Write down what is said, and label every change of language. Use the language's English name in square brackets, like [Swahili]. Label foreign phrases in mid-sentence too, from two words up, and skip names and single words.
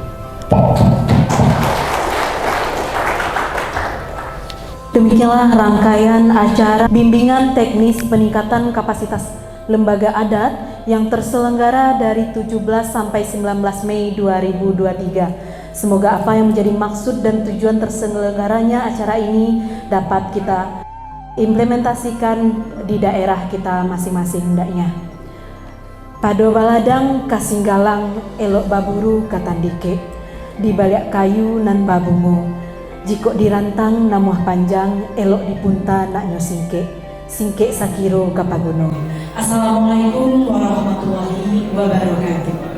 [Indonesian] Demikianlah rangkaian acara bimbingan teknis peningkatan kapasitas lembaga adat yang terselenggara dari 17 sampai 19 Mei 2023. Semoga apa yang menjadi maksud dan tujuan terselenggaranya acara ini dapat kita implementasikan di daerah kita masing-masing hendaknya. [Minangkabau] Pado baladang kasinggalang elok baburu katandike, di balik kayu nan babungo. Jiko dirantang namuah panjang, elok dipunta nak nyo singke sakiro kapagono. [Arabic] السلام عليكم ورحمة الله وبركاته.